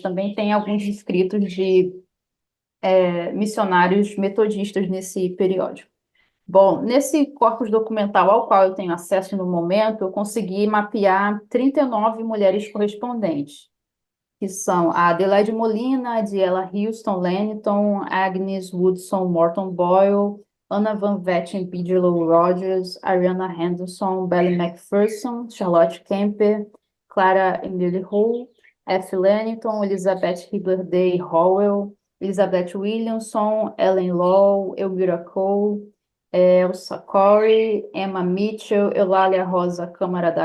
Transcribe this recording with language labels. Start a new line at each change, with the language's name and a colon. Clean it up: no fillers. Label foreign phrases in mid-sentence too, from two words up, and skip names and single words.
Portuguese: Também tem alguns escritos de missionários metodistas nesse periódico. Bom, nesse corpus documental ao qual eu tenho acesso no momento, eu consegui mapear 39 mulheres correspondentes, que são a Adelaide Molina, a Diela Houston Lennington, Agnes Woodson Morton Boyle, Anna Van Vetten Bigelow Rogers, Ariana Henderson, Belly McPherson, Charlotte Kemper, Clara Emily Hull, F. Lennington, Elizabeth Hibler Day Howell, Elizabeth Williamson, Ellen Law, Elmira Cole, Elsa Corey, Emma Mitchell, Eulália Rosa Câmara da